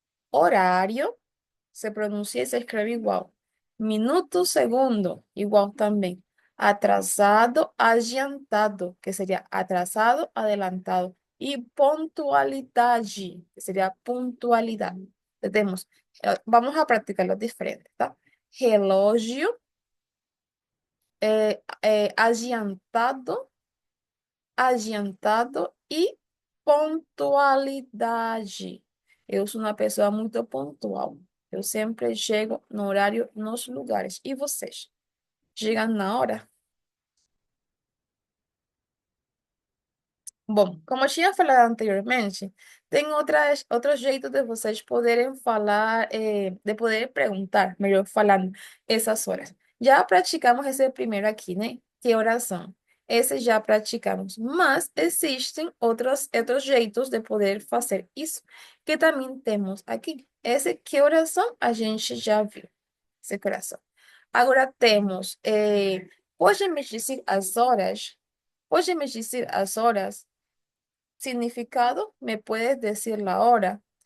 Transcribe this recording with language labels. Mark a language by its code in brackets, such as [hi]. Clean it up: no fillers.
[es] Horario, se pronuncia y se escribe igual. Minuto, segundo, igual también. Atrasado, adiantado, que sería atrasado, adelantado. Y pontualidade, que sería puntualidad. Tenemos, vamos a practicar los diferentes, ¿tá? [pt] Relógio, adiantado, adiantado e pontualidade. Eu sou uma pessoa muito pontual. Eu sempre chego no horário nos lugares. E vocês? Chegam na hora? Bom, como eu tinha falado anteriormente, tem outros jeitos de vocês poderem falar, de poder perguntar, melhor falando, essas horas. Já praticamos esse primeiro aqui, né? Que horas são? Esse já praticamos, mas existem outros jeitos de poder fazer isso, que também temos aqui. Esse que horas são, a gente já viu, esse coração. Agora temos, pode me dizer as horas? Pode me dizer as horas? [es] Significado, me puedes decir la hora.